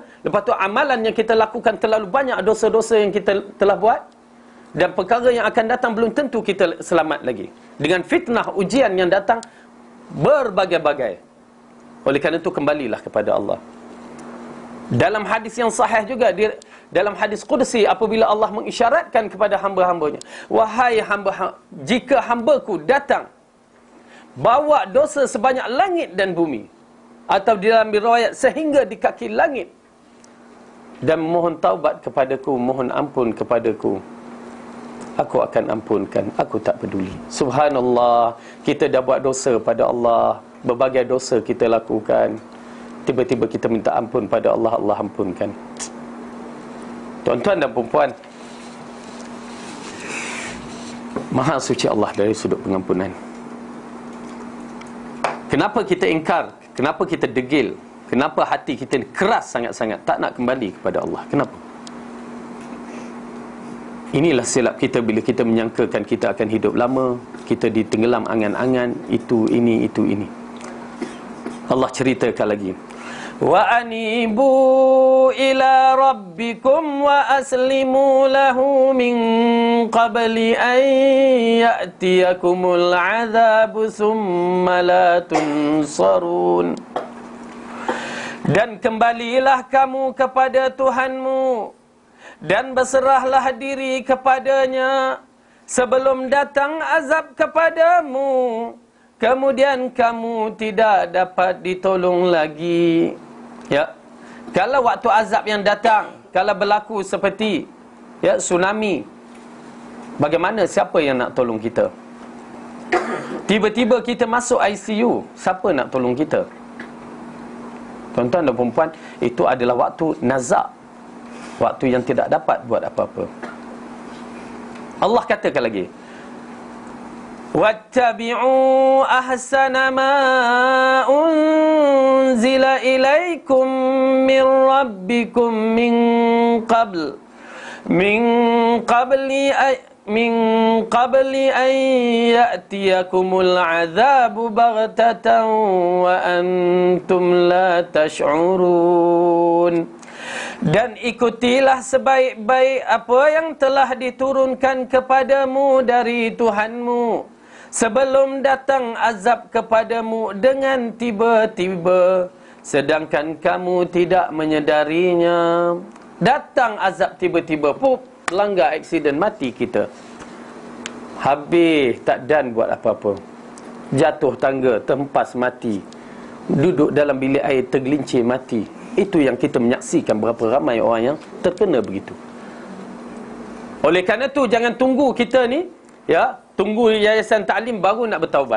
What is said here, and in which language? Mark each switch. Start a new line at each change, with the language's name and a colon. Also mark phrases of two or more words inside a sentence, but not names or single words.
Malay: Lepas tu amalan yang kita lakukan terlalu banyak, dosa-dosa yang kita telah buat. Dan perkara yang akan datang belum tentu kita selamat lagi. Dengan fitnah, ujian yang datang berbagai-bagai. Oleh kerana itu kembalilah kepada Allah. Dalam hadis yang sahih juga dalam hadis qudsi apabila Allah mengisyaratkan kepada hamba-hambanya, wahai hamba, jika hambaku datang bawa dosa sebanyak langit dan bumi, atau di dalam riwayat sehingga di kaki langit, dan mohon taubat kepadaku, mohon ampun kepadaku, aku akan ampunkan, aku tak peduli. Subhanallah, kita dah buat dosa pada Allah, berbagai dosa kita lakukan, tiba-tiba kita minta ampun pada Allah, Allah ampunkan. Tuan-tuan dan puan-puan, Maha suci Allah dari sudut pengampunan. Kenapa kita ingkar? Kenapa kita degil? Kenapa hati kita keras sangat-sangat, tak nak kembali kepada Allah? Kenapa? Inilah silap kita bila kita menyangkakan kita akan hidup lama, kita ditenggelam angan-angan, itu, ini. Allah ceritakan lagi,
Arabic: وأنيبوا إلى ربكم وأسلموا له من قبل أن يأتيكم العذاب ثم لا تنصرون.
Malay: Dan kembalilah kamu kepada Tuhanmu dan berserahlah diri kepadanya sebelum datang azab kepadamu, kemudian kamu tidak dapat ditolong lagi. Ya, kalau waktu azab yang datang, kalau berlaku seperti tsunami, bagaimana, siapa yang nak tolong kita? Tiba-tiba kita masuk ICU, siapa nak tolong kita? Tuan-tuan dan perempuan, itu adalah waktu nazak, waktu yang tidak dapat buat apa-apa. Allah katakan lagi,
Arabic: واتبعوا أحسن ما أنزل إليكم من ربكم من قبل أن يأتيكم العذاب بغتة وأنتم لا تشعرون.
Malay: Dan ikutilah sebaik-baik apa yang telah diturunkan kepadamu dari Tuhanmu sebelum datang azab kepadamu dengan tiba-tiba, sedangkan kamu tidak menyedarinya. Datang azab tiba-tiba, pup, langgar aksiden, mati kita. Habis, tak dan buat apa-apa. Jatuh tangga, terhempas, mati. Duduk dalam bilik air, tergelincir, mati. Itu yang kita menyaksikan, berapa ramai orang yang terkena begitu. Oleh kerana tu, jangan tunggu kita ni, tunggu yayasan ta'lim baru nak bertaubat.